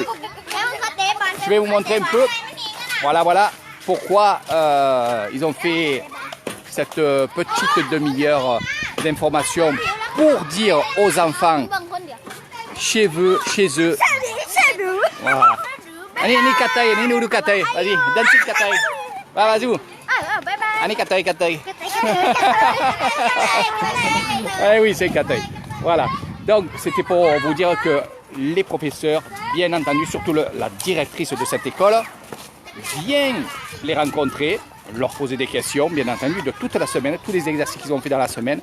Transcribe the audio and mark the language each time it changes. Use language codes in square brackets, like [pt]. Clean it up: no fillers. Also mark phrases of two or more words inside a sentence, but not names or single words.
[fr] Je vais vous montrer un peu. Voilà. Pourquoi ils ont fait cette petite demi-heure d'information pour dire aux enfants chez eux. Voilà. Ani katai, ani nuru katai. Vas-y, danse katai. Vas-y. Ani katai. Eh oui, c'est katai. Voilà. Donc, c'était pour vous dire que les professeurs, bien entendu, surtout la directrice de cette école, vient les rencontrer, leur poser des questions, bien entendu, de toute la semaine, tous les exercices qu'ils ont fait dans la semaine.